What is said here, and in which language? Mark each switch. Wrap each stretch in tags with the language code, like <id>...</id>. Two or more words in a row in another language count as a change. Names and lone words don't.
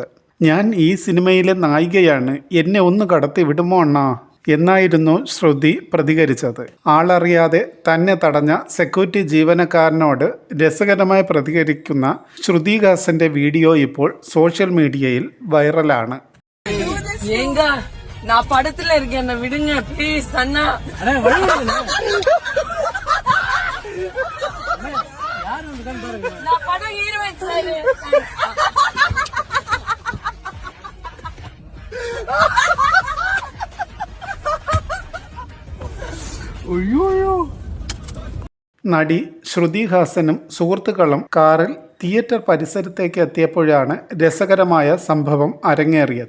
<ml>ഞാൻ ഈ സിനിമയിലെ നായികയാണ്, എന്നെ ഒന്ന് കടത്തി വിടുമോ അണ്ണാ എന്നായിരുന്നു ശ്രുതി പ്രതികരിച്ചത്. ആളറിയാതെ തന്നെ തടഞ്ഞ സെക്യൂരിറ്റി ജീവനക്കാരനോട് രസകരമായി പ്രതികരിക്കുന്ന ശ്രുതി ഹാസന്റെ വീഡിയോ ഇപ്പോൾ</ml> <en>social media</en> <ml>വൈറലാണ്.</ml> <ta>ஏங்க நான் படத்துல இருக்கேன், என்ன விடுங்க ப்ளீஸ் அண்ணா. நான் படம் ஹீரோயின் சார்.</ta> <ml>നടി ശ്രുതി ഹാസനും സുഹൃത്തുക്കളും കാറിൽ തിയേറ്റർ പരിസരത്തേക്ക് എത്തിയപ്പോഴാണ് രസകരമായ സംഭവം അരങ്ങേറിയത്.</ml>